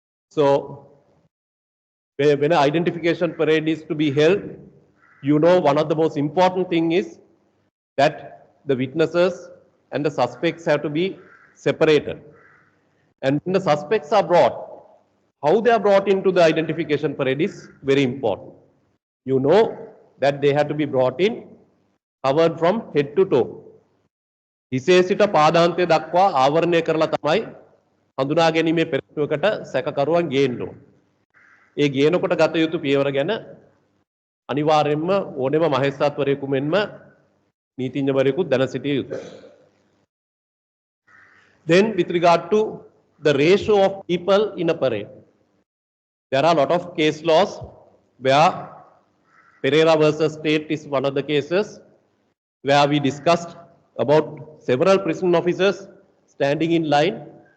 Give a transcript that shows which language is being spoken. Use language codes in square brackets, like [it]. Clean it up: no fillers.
[en] So when an identification parade is to be held, you know one of the most important thing is that the witnesses and the suspects have to be separated. And when the suspects are brought, how they are brought into the identification parade is very important. You know that they have to be brought in covered from head to toe. [si] හිසේ සිට පාදාන්තය දක්වා ආවරණය කරලා තමයි හඳුනා ගැනීමේ පෙරටුවකට සැකකරුවන් ගේන්න ඕන. ඒ ගේනකොට ගත යුතු පියවර ගැන අනිවාර්යයෙන්ම ඕනෙම මහේස්ත්‍රාත්වරයෙකු මෙන්ම නීතිඥවරයෙකුත් දැන සිටිය යුතුයි. [en] Then with regard to the ratio of people in a parade, there are a lot of case laws where Pereira versus State is one of the cases where we discussed about several prison officers standing in line.